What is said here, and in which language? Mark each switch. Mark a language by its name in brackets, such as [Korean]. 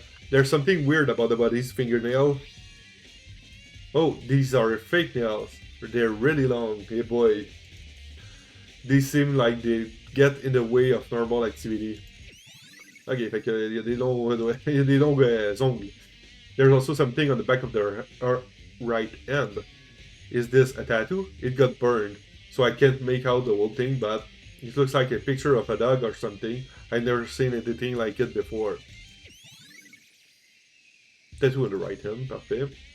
[English] There's something weird about the body's fingernail. Oh, these are fake nails. They're really long. Hey boy. These seem like they get in the way of normal activity. [French] Ok, fait qu'il y a des longs ongles. [English] There's also something on the back of their right hand. Is this a tattoo? It got burned, so I can't make out the whole thing, but it looks like a picture of a dog or something. I've never seen anything like it before. Tattoo on the right hand, parfait.